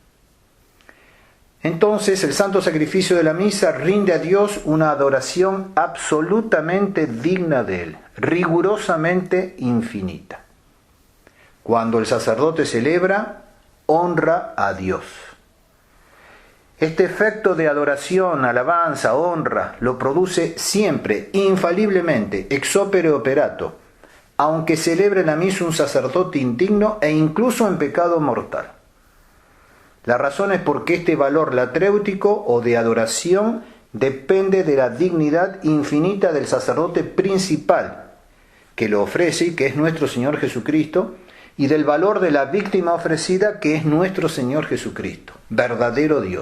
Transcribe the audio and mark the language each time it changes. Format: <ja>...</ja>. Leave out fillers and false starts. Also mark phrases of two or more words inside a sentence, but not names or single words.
<es>Entonces, el santo sacrificio de la misa rinde a Dios una adoración absolutamente digna de él, rigurosamente infinita. Cuando el sacerdote celebra, honra a Dios. Este efecto de adoración, alabanza, honra, lo produce siempre, infaliblemente,</es> <la>ex opere operato,</la> <es>aunque celebre la misa un sacerdote indigno e incluso en pecado mortal. La razón es porque este valor latréutico o de adoración depende de la dignidad infinita del sacerdote principal, que lo ofrece y que es nuestro Señor Jesucristo, y del valor de la víctima ofrecida, que es nuestro Señor Jesucristo, verdadero Dios.</es>